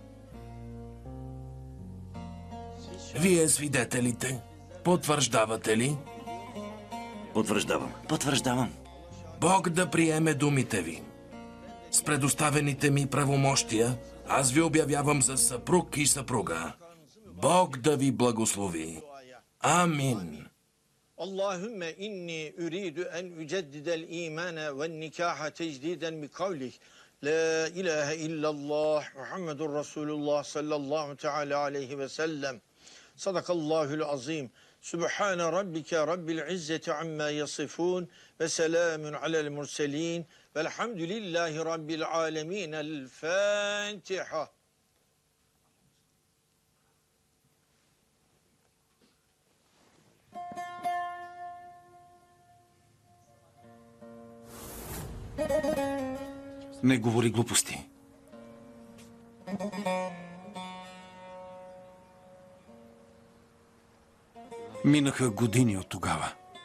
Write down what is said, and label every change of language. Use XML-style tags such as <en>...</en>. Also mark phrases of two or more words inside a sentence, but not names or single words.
<bg>Вие, свидетелите, потвърждавате ли? Потвърждавам. Потвърждавам. Бог да приеме думите ви. С предоставените ми правомощия, аз ви обявявам за съпруг и съпруга. Бог да ви благослови. Амин.</bg> <ar>اللهم إني أريد أن أجدد الإيمان والنكاح تجديدا بقولك لا إله إلا الله محمد رسول الله صلى الله تعالى عليه وسلم صدق الله العظيم سبحان ربك رب العزة عما يصفون وسلام على المرسلين والحمد لله رب العالمين الفاتحة.</ar> <bg>Не говори глупости. Минаха години от тогава.</bg>